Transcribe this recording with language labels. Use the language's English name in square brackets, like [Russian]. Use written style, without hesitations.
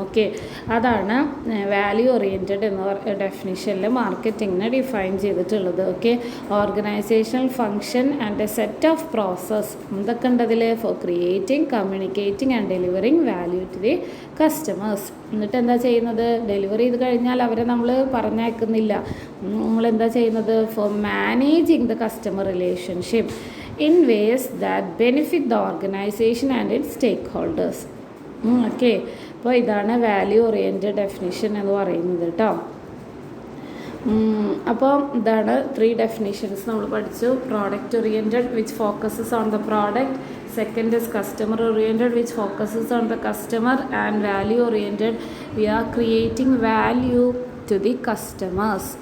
[Malayalam] Okay, അതാണ് value oriented എന്ന ഡെഫിനിഷനിൽ മാർക്കറ്റിങ്ങിനെ define ചെയ്തിട്ടുള്ളത്. [English] Okay, organisational function and a set of process. [Malayalam] എന്തൊക്കെ ഉണ്ട് അതിൽ? [English] For creating, communicating and delivering value to the customers. [Malayalam] എന്നിട്ട് എന്താ ചെയ്യുന്നത്? ഡെലിവറി ചെയ്ത് കഴിഞ്ഞാൽ അവരെ നമ്മൾ പറഞ്ഞയക്കുന്നില്ല. നമ്മളെന്താ ചെയ്യുന്നത്? [English] For managing the customer relationship in ways that benefit the organization and its stakeholders. [Malayalam] Okay, അപ്പോൾ ഇതാണ് വാല്യൂ ഓറിയൻറ്റഡ് ഡെഫിനിഷൻ എന്ന് പറയുന്നത് കേട്ടോ. അപ്പോൾ ഇതാണ് 3 ഡെഫിനിഷൻസ് നമ്മൾ പഠിച്ചു. [English] Product oriented which focuses on the product, second is customer oriented which focuses on the customer, and value oriented we are creating value to the customers.